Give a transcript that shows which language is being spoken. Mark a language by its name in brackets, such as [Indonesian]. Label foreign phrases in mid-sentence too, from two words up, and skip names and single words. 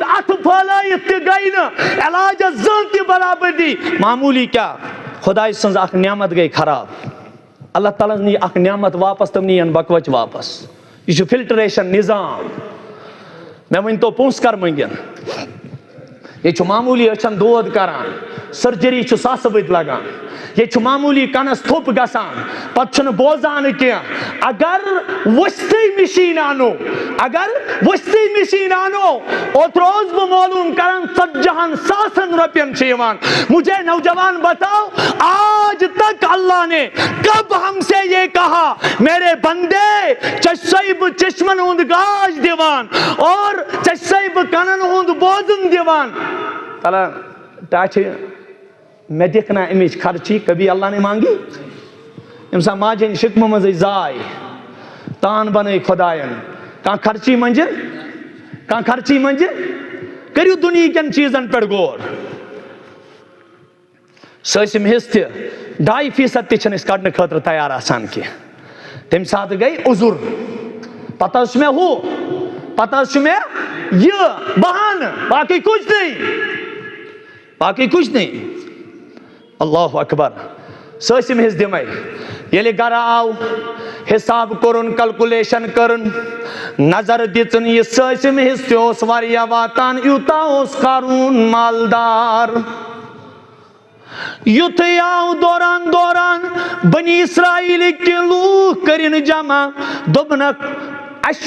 [Kashmiri] اَتھٕ پھٲلٲیِتھ تہِ گٔے نہٕ علاجس زٕہٕنۍ تہِ برابردی معموٗلی کیٛاہ خۄداے سٕنٛز اکھ نعمت گٔے خراب اللہ تعالیٰ ہن نی اکھ نعمت واپس تِم نِیَن بکوچ واپس یہ چھُ فلٹریشن نظام مےٚ ؤنۍتو پونٛسہٕ کر منٛگن ییٚتہِ چھُ معموٗلی أچھن دود کران سرجری چھُ ساسہٕ بٔدۍ لگان ییٚتہِ چھُ معموٗلی کنس تھوٚپ گژھان پتہٕ چھُنہٕ بوزان کینٛہہ اگر ؤستھٕے مِشیٖن انو اوترٕ اوسُس بہٕ معلوٗم کران 40,000 رۄپین چھِ یِوان [Urdu] مجھے نوجوان بتاؤ آج تک اللہ نے کب ہم سے یہ کہا میرے بندے [Kashmiri] چشمے بہٕ چشمن ہُنٛد گاش دِوان اور چشمے بہٕ کنن ہُنٛد بوزُن دِوان تلا ٹاچھِ مےٚ دِکھ نا اَمِچ خرچی [Urdu] کبھی اللہ نے مانگی [Kashmiri] ییٚمہِ ساتہٕ ماجہِ ہٕنٛدِ شِکمہٕ منٛزٕے زاے تان بنٲے خۄداین کانٛہہ خرچی منٛزٕ کٔرِو دُنہیٖکٮ۪ن چیٖزن پٮ۪ٹھ غور سٲسِم حصہٕ تہِ 2.5% تہِ چھِنہٕ أسۍ کڑنہٕ خٲطرٕ تیار آسان کینٛہہ تمہِ ساتہٕ گٔے عُذر پتہٕ حظ چھُ مےٚ یہِ بہانہٕ باقٕے [Urdu] کُچھ نہیں [Arabic] اللہ اکبر [Kashmiri] سٲسِم حصہٕ دِمے ییٚلہِ گرٕ آو حِساب کوٚرُن کلکولیشن کٔرٕن نظر دِژٕن یہِ سٲسِم حصہٕ تہِ اوس واریاہ واتان یوٗتاہ اوس قاروٗن مالدار یُتھُے آو دوران بنی اسرائیلٕکۍ لوٗکھ کٔرِنۍ جمع دوٚپنکھ اَسہِ